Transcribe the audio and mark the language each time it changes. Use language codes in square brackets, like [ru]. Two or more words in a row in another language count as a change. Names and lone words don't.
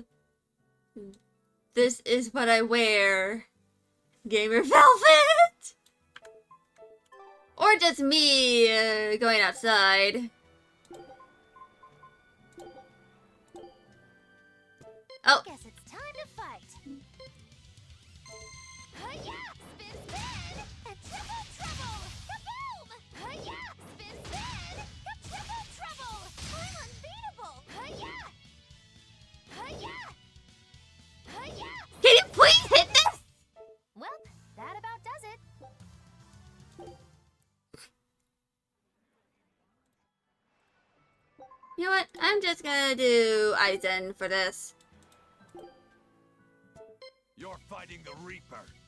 [en] This is what I wear. Gamer Velvet! Or just me going outside. Oh. Guess it's time to fight. Hi-ya! Spin, spin! A triple trouble! Kaboom! Hi-ya! Spin, spin! A triple trouble! I'm unbeatable! Hi-ya! Hi-ya! Hi-ya! Can you please hit this? Well, that about does it. You know what? I'm just gonna do Aizen for this. You're fighting the Reaper.